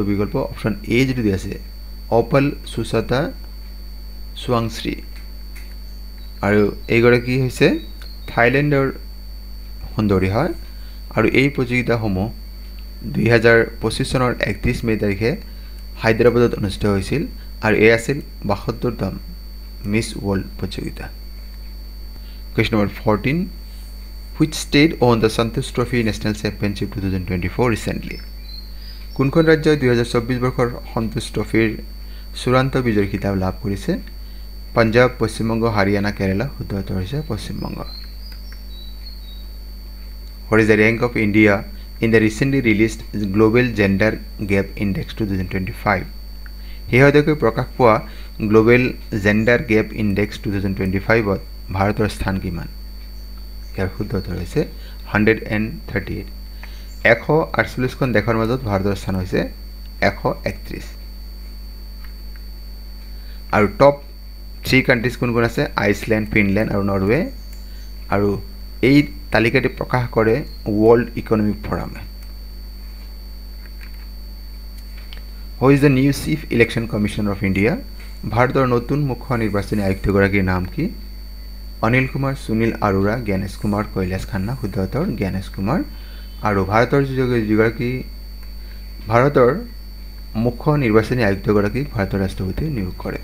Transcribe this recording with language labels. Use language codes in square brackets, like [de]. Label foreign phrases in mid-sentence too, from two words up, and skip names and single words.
[as] বিকল্প অপচন এ যেটো দিয়া আছে অপল সুসাতা সুৱাংশ্ৰী আৰু এইগৰাকী হৈছে থাইলেণ্ডৰ সুন্দৰী হয় আৰু এই প্ৰতিযোগিতাসমূহ 2025 চনৰ 31 মে তাৰিখে হায়দৰাবাদত অনুষ্ঠিত হৈছিল আৰু এই আছিল 72তম মিছ ৱৰ্ল্ড প্ৰতিযোগিতা [en] Question number 14 Which state won the Santosh Trophy National Championship 2024 recently? [as] কোনখন ৰাজ্যই 2024 বৰ্ষৰ সন্তোষ ট্ৰফিৰ চূড়ান্ত বিজয়ৰ খিতাপ লাভ কৰিছে পাঞ্জাব পশ্চিম বংগ হাৰিয়ানা কেৰালা শুদ্ধ উত্তৰ হৈছে পশ্চিম বংগ [en] What is the rank of India in the recently released Global Gender Gap Index 2025? [as] শেহতীয়াকৈ প্ৰকাশ পোৱা গ্লোবেল জেণ্ডাৰ গেপ ইনডেক্স 2025ত ভাৰতৰ স্থান কিমান ইয়াৰ শুদ্ধ উত্তৰ হৈছে 138 148খন দেশৰ মাজত ভাৰতৰ স্থান হৈছে 131 আৰু [en] top 3 countries [as] কোন কোন আছে আইসল্যান্ড ফিনল্যান্ড আৰু নৰৱে আৰু এই তালিকাটি প্রকাশ করে ওয়ার্ল্ড ইকোনমিক ফোরামে। [en] Who is the new Chief Election Commissioner of India? [as] ভাৰতৰ নতুন মুখ্য নিৰ্বাচনী আয়ুক্তগৰাকীৰ নাম কি? অনিল কুমাৰ, সুনীল আৰোৰা, জ্ঞানেশ কুমাৰ, কৈলাশ খান্না। শুদ্ধ উত্তৰ জ্ঞানেশ কুমাৰ। আৰু ভাৰতৰ যিগৰাকী ভাৰতৰ মুখ্য নিৰ্বাচনী আয়ুক্তগৰাকীক ভাৰতৰ ৰাষ্ট্ৰপতিয়ে নিয়োগ কৰে।